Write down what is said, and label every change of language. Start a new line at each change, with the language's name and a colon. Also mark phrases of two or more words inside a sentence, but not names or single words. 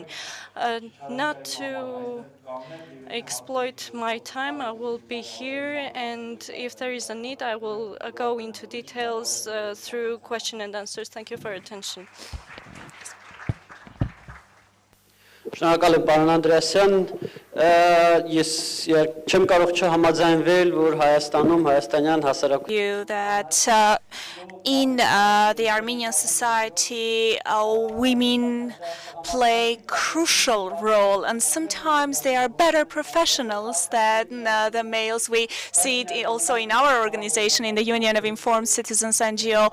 English: Not to exploit my time, I will be here, and if there is a need, I will go into details through question and answers. Thank you for your attention.
Armenian: Շնորհակալ եմ պարոն Անդրեասյան, ես չեմ կարող չհամաձայնվել, որ Հայաստանում հայաստանյան հասարակություն
English: that in the Armenian society, women play crucial role, and sometimes they are better professionals than the males. We see it also in our organization, in the Union of Informed Citizens NGO.